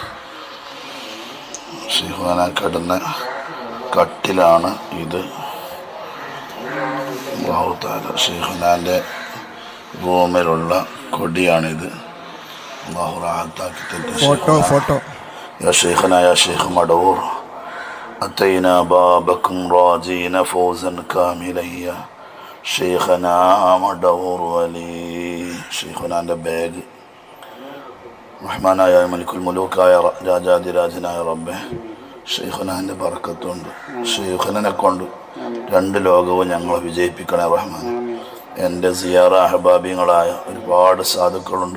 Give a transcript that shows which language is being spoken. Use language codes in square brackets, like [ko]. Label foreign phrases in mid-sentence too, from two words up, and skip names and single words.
[ml] ഷെയ്ഖുന കിടന്ന കട്ടിലാണ് ഇത്. ഷെയ്ഖുനാൻ്റെ റൂമിലുള്ള കൊടിയാണിത്. ഫോട്ടോ [ar] يا شيخنا يا شيخ مدور أتينا بابكم راجين فوزا كاملا يا شيخنا مدور ولي. [ml] ഷെയ്ഖുനാൻ്റെ ബാഗ് റഹ്മാനായ [ar] ملك الملوك [ml] രാജാതിരാജനായ റബ്ബെ, ഷെയ്ഖുനാൻ്റെ ബർക്കത്തുണ്ട്. ഷെയ്ഖുനെ കൊണ്ട് രണ്ട് ലോകവും ഞങ്ങളെ വിജയിപ്പിക്കണേ റഹ്മാൻ. എൻ്റെ സിയാറ അഹബാബിങ്ങളായ ഒരുപാട് സാധുക്കളുണ്ട്.